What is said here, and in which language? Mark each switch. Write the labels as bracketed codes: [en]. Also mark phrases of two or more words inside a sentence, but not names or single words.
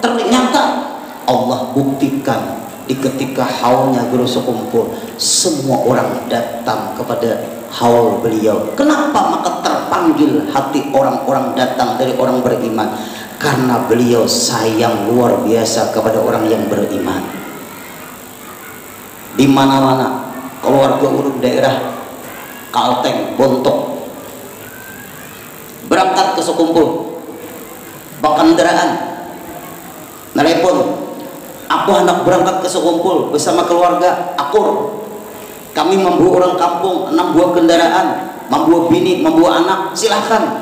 [id] Ternyata Allah buktikan di ketika haulnya guru sekumpul, semua orang datang kepada haul beliau. Kenapa? Maka terpanggil hati orang-orang datang dari orang beriman, karena beliau sayang luar biasa kepada orang yang beriman. Di mana-mana keluarga urut daerah Kalteng, Bontok berangkat ke sekumpul, kendaraan telepon, aku hendak berangkat ke sekumpul bersama keluarga akur. Kami membawa orang kampung, 6 buah kendaraan, membawa bini, membawa anak, silahkan.